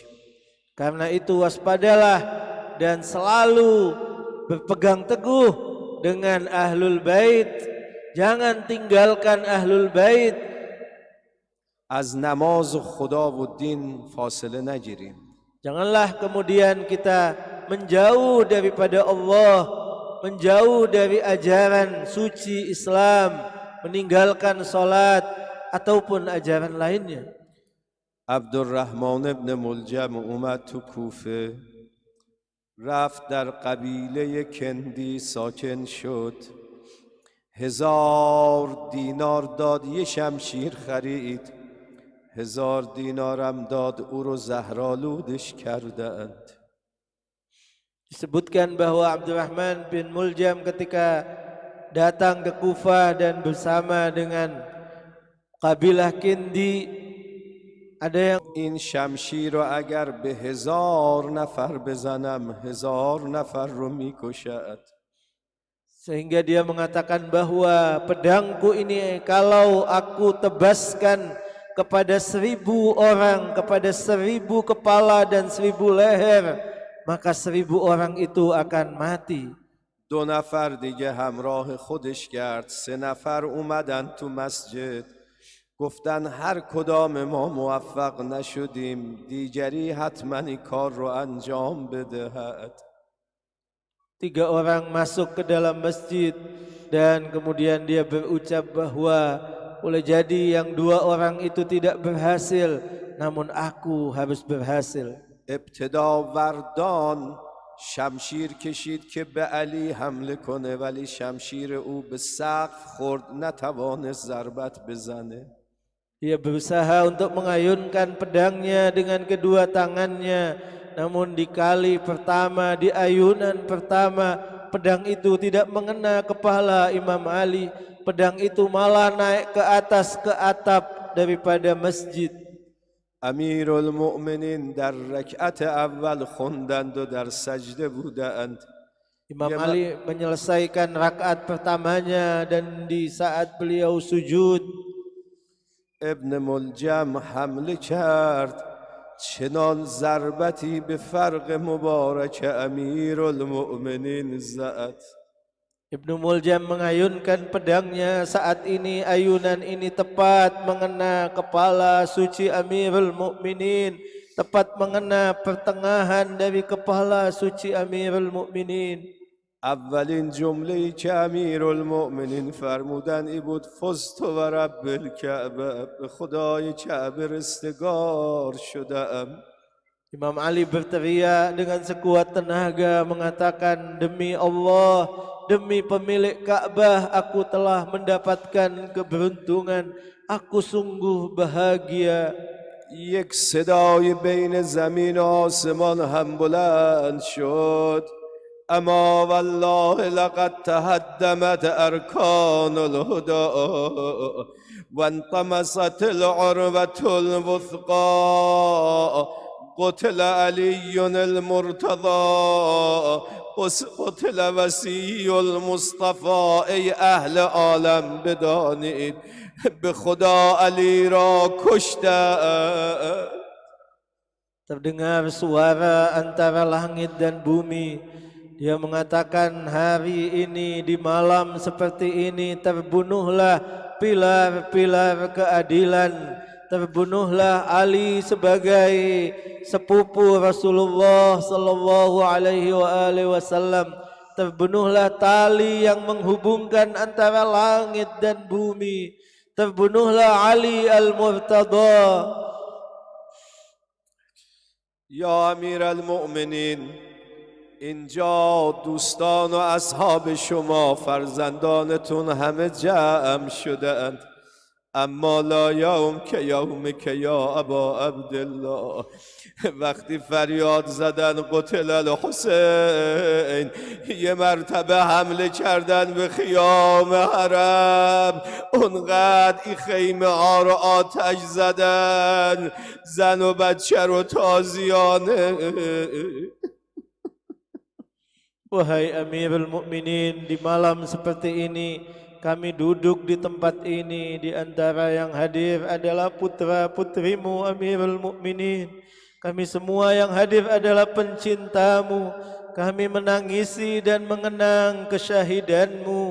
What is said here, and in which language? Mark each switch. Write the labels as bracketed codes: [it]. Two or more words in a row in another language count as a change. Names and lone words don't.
[id] Karena itu waspadalah dan selalu berpegang teguh dengan ahlul bait. Jangan tinggalkan ahlul bait. [fa] از نماز خدا و دین فاصله نگیریم. [id] Janganlah kemudian kita menjauh daripada Allah, menjauh dari ajaran suci Islam, meninggalkan salat ataupun ajaran lainnya. [fa] عبدالرحمن ابن ملجم اومد تو کوفه، رفت در قبیله کندی ساکن شد، 1000 دینار داد یه شمشیر خرید، 1000 دینارم داد او رو زهرآلودش کردند. [id] Disebutkan bahwa Abdurrahman bin Muljam ketika datang ke Kufah dan bersama dengan kabilah Kindi, ada yang [fa] این شمشیر رو اگر به 1000 نفر بزنم 1000 نفر رو میکشد. [id] sehingga dia mengatakan bahwa pedangku ini kalau aku tebaskan kepada 1000 orang, kepada 1000 kepala dan 1000 leher, maka 1000 orang itu akan mati. [fa] 2 نفر دیگه همراه خودش کرد، 3 نفر اومدن تو مسجد گفتن هر کدام ما موفق نشدیم دیگری حتما این کار رو انجام بدهد. [id] 3 orang masuk ke dalam masjid dan kemudian dia berucap bahwa boleh jadi yang 2 orang itu tidak berhasil, namun aku harus berhasil. [fa] ابتدا وردان شمشیر کشید که به علی حمله کنه، ولی شمشیر او به سقف خورد، نتوانست ضربت بزنه. [id] Dia berusaha untuk mengayunkan pedangnya dengan kedua tangannya, namun di kali pertama, di ayunan pertama, pedang itu tidak mengena kepala Imam Ali. Pedang itu malah naik ke atas, ke atap daripada masjid. [fa] امیرالمؤمنین در رکعت اول خوندند و در سجده بودند. [id] Imam Ali menyelesaikan rakaat pertamanya dan di saat beliau sujud, [fa] ابن ملجم حمله کرد، چنان ضربتی به فرق مبارک امیرالمؤمنین زد. [id] Ibnu Muljam mengayunkan pedangnya. Saat ini ayunan ini tepat mengena kepala suci Amirul Mukminin, tepat mengena pertengahan dari kepala suci Amirul Mukminin. [fa] اولین جمله‌ای که امیرالمؤمنین فرمودن ای بود [ar] فزت و رب الکعبه، [fa] به خدای کعبه رستگار شدم. [id] Imam Ali berteriak dengan sekuat tenaga mengatakan, demi Allah, demi pemilik Ka'bah, aku telah mendapatkan keberuntungan, aku sungguh bahagia. [fa] یک صدای بین زمین و آسمان هم بلند شد، اما [ar] والله لقد تهدمت ارکان الهدى وانطمست العروة الوثقى، قتل علی المرتضى، قتل وصی المصطفى. [fa] ای اهل عالم بدانید به خدا علی را کشته. [id] Terdengar suara antara langit dan bumi. Dia mengatakan, hari ini di malam seperti ini terbunuhlah pilar-pilar keadilan, terbunuhlah Ali sebagai sepupu Rasulullah [ar] صلى الله عليه وسلم, [id] terbunuhlah tali yang menghubungkan antara langit dan bumi, terbunuhlah Ali al-Murtada. [fa] یا امیرالمؤمنین، اینجا دوستان و اصحاب شما فرزندانتون همه جمع شدند، اما [ar] لا یوم که یوم که یا ابا عبدالله. [fa] وقتی فریاد زدن [ar] قتل الحسین، [fa] یه مرتبه حمله کردن به خیام حرم، اونقدر این خیمه ها رو آتش زدن، زن و بچه رو تازیانه. [id] Wahai Amirul Mukminin, di malam seperti ini kami duduk di tempat ini, di antara yang hadir adalah putra-putrimu Amirul Mukminin. Kami semua yang hadir adalah pencintamu. Kami menangisi dan mengenang kesyahidanmu.